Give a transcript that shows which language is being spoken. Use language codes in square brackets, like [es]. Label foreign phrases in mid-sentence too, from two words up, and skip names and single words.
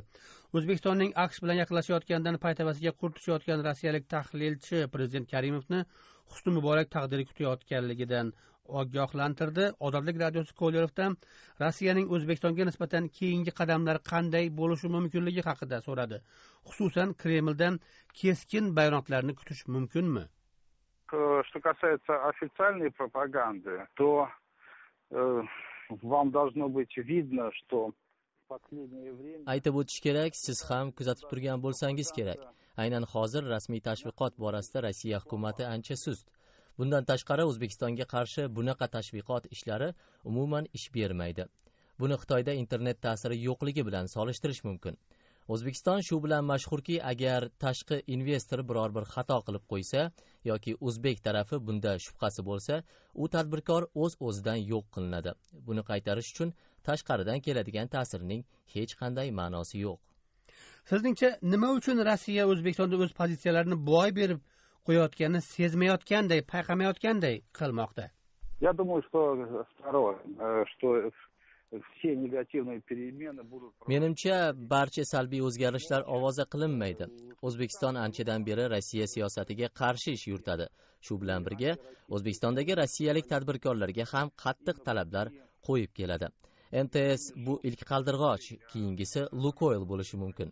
[uz] O'zbekistonning AQSh bilan yaqinlashayotganidan paytavasiga qurt tushayotgan rossiyalik tahlilchi prezident Karimovni husni muborak taqdiri kutayotganligidan ogohlantirdi. Ozodlik radiosi Kolerovdan Rossiyaning O'zbekistonga nisbatan keyingi qadamlari qanday bo'lishi mumkinligi haqida so'radi. Xususan, Kremldan keskin bayonotlarni kutish mumkinmi? [ru] Что касается официальной пропаганды, то вам должно быть видно, что в последнее время... [uz] Aytib o'tish kerak, siz ham kuzatib turgan bo'lsangiz kerak. Aynan hozir rasmiy tashviqot borasida Rossiya hukumati ancha sust. Bundan tashqari O'zbekistonga qarshi bunaqa tashviqot ishlari umuman ish bermaydi. Buni Xitoyda internet ta'siri yo'qligi bilan solishtirish mumkin. O'zbekiston shu bilan mashhurki, agar tashqi investor biror bir xato qilib qo'ysa yoki o'zbek tarafi bunda shubhasi bo'lsa, u tadbirkor o'z-o'zidan yo'q qilinadi. Buni qaytarish uchun tashqaridan keladigan ta'sirning hech qanday ma'nosi yo'q. Sizningcha nima uchun Rossiya O'zbekistonda o'z pozitsiyalarini boy berib qo'yayotganini sezmayotganday, payqamayotganday qilmoqda? [ru] Я думаю, что второе, что все негативные перемены будут... [uz] Menimcha, barcha salbiy o'zgarishlar ovoza qilinmaydi. O'zbekiston anchadan beri Rossiya siyosatiga qarshi ish yuritadi. Shu bilan birga, O'zbekistondagi rossiyalik tadbirkorlarga ham qattiq talablar qo'yib keladi. MTS bu ilk qaldirg'och, keyingisi Lukoil bo'lishi mumkin.